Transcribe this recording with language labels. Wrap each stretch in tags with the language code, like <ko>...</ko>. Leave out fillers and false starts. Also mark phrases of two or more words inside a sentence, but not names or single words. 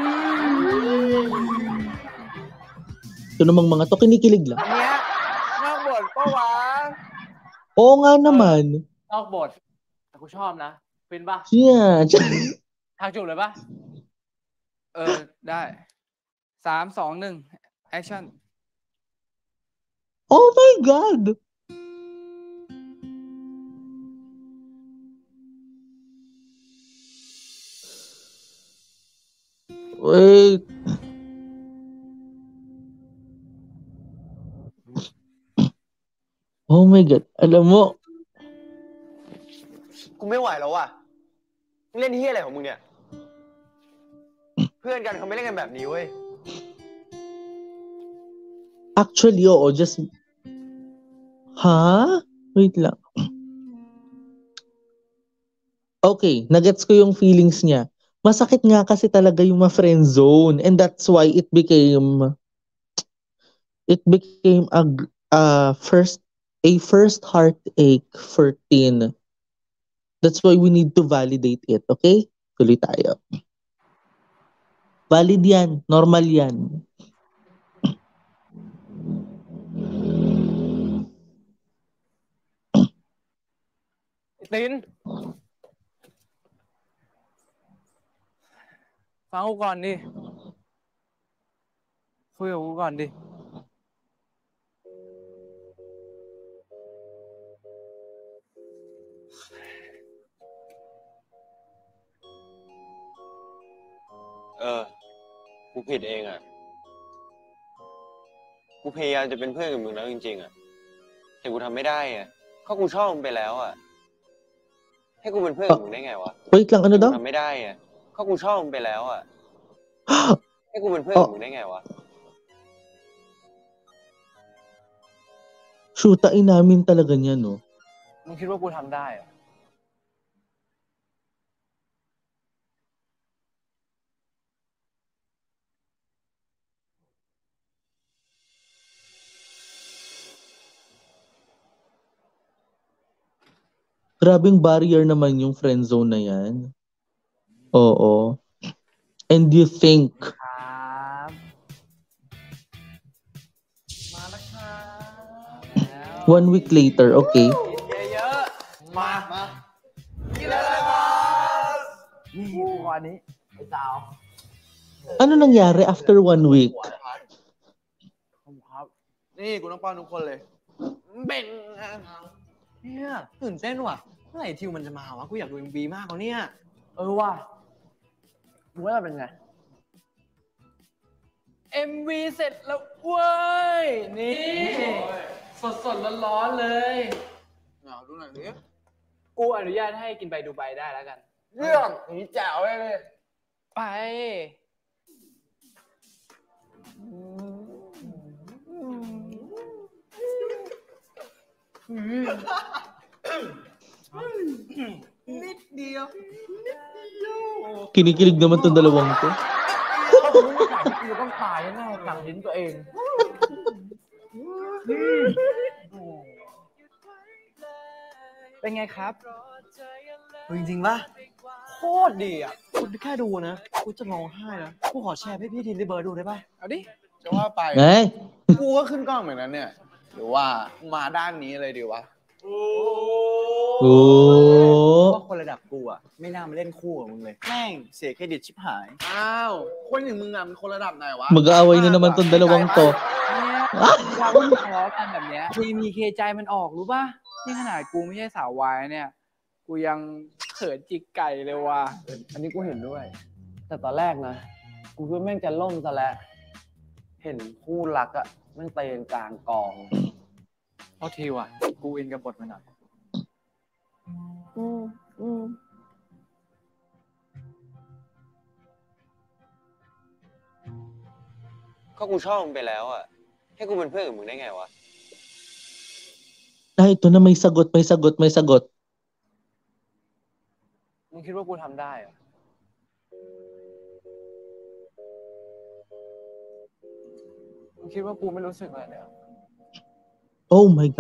<tl>Ito namang mga to, kinikilig lang.</tl> <th>อันเนี้ยนอกบทปะวะ</th> <tl>Oo nga naman.</tl> <th>นอกบท แต่กูชอบนะ ฟินปะ</th> <en>Yeah.</en> <th>ทางจูบเลยปะ ได้สามสองหนึ่งแอคชั่น</th> <en>Oh my God! Wait. Oh my God.</en> <tl>Alam mo,</tl> <th>กูไม่ไหวแล้วว่ะมึงเล่นที่อะไรของมึงเนี่ย เพื่อนกันเขาไม่เล่นกันแบบนี้เว้ย</th> <en>actually, oo, just...</en> <tl>Ha? Wait lang. Okay, nagets ko yung feelings niya. Masakit nga kasi talaga yung ma-</tl> <en>friend zone and that's why it became it became a first heartache for Tin. That's why we need to validate it, okay?</en> <tl>Tuloy tayo. Valid yan. Normal yan.</tl> <th>Tin ฟังกูก่อนดิ คุยกับกูก่อนดิ กูผิดเองอ่ะ กูพยายามจะเป็นเพื่อนกับมึงแล้วจริงๆอ่ะ แต่กูทำไม่ได้อ่ะก็กูชอบมึงไปแล้วอ่ะ ให้กูเป็นเพื่อนกับมึงได้ไงวะ</th> <tl>Wait lang, ano</tl> <th>กู</th> <tl>daw?</tl> <th>ทำไม่ได้อ่ะก็กูชอบมึงไปแล้วอ่ะ ให้กูเป็นเพื่อนกับมึงได้ไงวะ</th> <tl>Shootain namin talaga niya, no?</tl> <th>มึงคิดว่ากูทำได้เหรอ</th> <tl>Grabing barrier naman yung</tl> <en>friend zone</en> <tl>na yan. Oo.</tl> <en>And you think,</en> <th>ครับมาแล้วครับ</th> <en>1 week later, okay?</en> <th>เยอะๆมากินอะไรมานี่วันนี้ไอ้สาว</th> <tl>Ano nangyari after 1 week?</tl> <th>ครับ นี่กูต้องป้อนทุกคนเลย เบ่งเนี่ยตื่นเต้นว่ะ เมื่อไหร่ทิวมันจะมาวะ กูอยากดู MV มากกว่าเนี่ย ว่ะมึงว่าเป็นไง MV เสร็จแล้วเว้ย นี่ สดๆร้อนๆเลย ดูหน่อยสิ กูอนุญาตให้กินไปดูใบได้แล้วกัน เรื่องนี้แจ๋วเลย ไป นิดเดียว</th> <tl>Kinikilig naman tong dalawang to.</tl> <th>ถ้ามึงไม่ถ่ายกูจะต้องตายแน่ๆกัดลิ้นตัวเอง เป็นไงครับ จริงๆป่ะโคตรดีอ่ะกูแค่ดูนะ กูจะร้องไห้นะ กูขอแชร์ให้พี่ทีมที่เบิร์ดดูได้ป่ะ เอาดิ จะว่าไป Eh? กูก็ขึ้นกล้องเหมือนนั้นเนี่ย หรือว่ามาด้านนี้เลยดีวะ Oh. ว่าคนระดับกูอ่ะ ไม่น่ามาเล่นคู่กับมึงเลย แม่งเสียเครดิตชิบหาย อ้าว คนอย่างมึงอ่ะมันคนระดับไหนวะ</th> <tl>Mag-aaway na naman tong dalawang to.</tl> <th>เราไม่ทะเลาะกันแบบเนี้ยเคมีเคใจมันออกรู้ป่ะ นี่ขนาดกูไม่ใช่สาววายเนี่ย กูยังเขินจิกไก่เลยว่ะ อันนี้กูเห็นด้วย แต่ตอนแรกนะ กูคิดว่าแม่งจะล่มซะแล้ว เห็นคู่รักอะแม่งเตะกลางกอง เพราะทีว่ะ กูอินกับบทมันหน่อย ก็กูชอบมึงไปแล้วอ่ะ ให้กูเป็นเพื่อนกับมึงได้ไงวะ</th> <tl>Ito na may sagot, may sagot, may sagot.</tl> <th>มึงคิดว่ากูทำได้เหรอ มึงคิดว่ากูไม่รู้สึกอะไรเลยเหรอ</th> <en>Oh my God.</en>